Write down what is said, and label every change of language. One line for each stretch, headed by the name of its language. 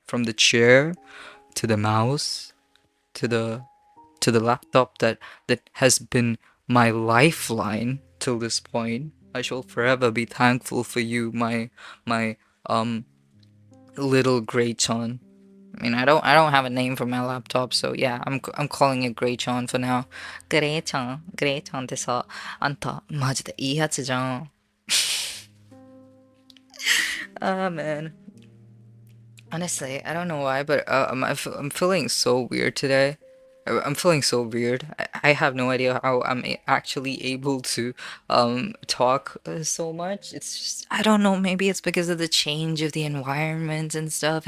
English: From the chair to the mouse to the laptop that has been my lifeline till this point. I shall forever be thankful for you, my um little Grayton. I mean, I don't have a name for my laptop, so yeah, I'm calling it Grayton for now.
Japanese: Grayton, Grayton ってさ、あんたマジでいいやつじゃん。
English: Ah man. Honestly, I don't know why, but I'm feeling so weird today. I'm feeling so weird. I have no idea how I'm actually able to talk so much. It's just I don't know. Maybe it's because of the change of the environment and stuff.